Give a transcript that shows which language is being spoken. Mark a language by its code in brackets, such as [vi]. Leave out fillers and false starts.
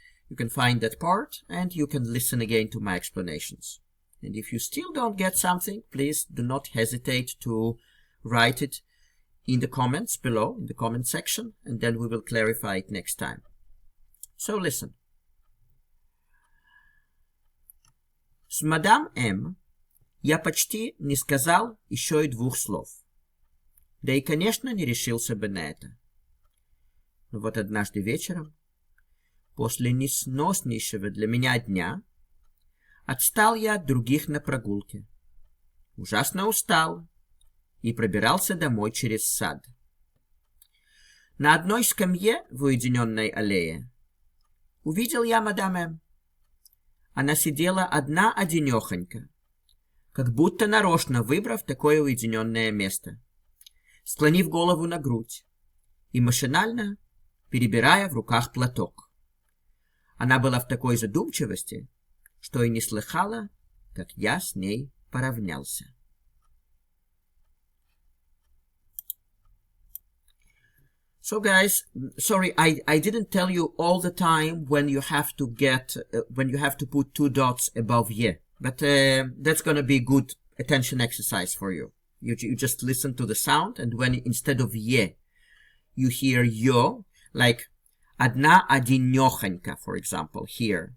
[en] You can find that part, and you can listen again to my explanations. And if you still don't get something, please do not hesitate to write it in the comments below, in the comment section, and then we will clarify it next time. So listen. [ru] С мадам М я почти не сказал еще и двух слов. Да и, конечно, не решился бы на это. Но вот однажды вечером, после несноснейшего для меня дня, отстал я от других на прогулке. Ужасно устал и пробирался домой через сад. На одной скамье в уединенной аллее увидел я мадам М. Она сидела одна-одинехонька, как будто нарочно выбрав такое уединенное место, склонив голову на грудь и машинально перебирая в руках платок. Она была в такой задумчивости, что и не слыхала, как я с ней поравнялся. [en] So guys, sorry, I didn't tell you all the time when you have to get, when you have to put two dots above ye. But that's going to be good attention exercise for you. You just listen to the sound, and when instead of ye, you hear yo, like [ru] одна одинехонька, [en] for example, here.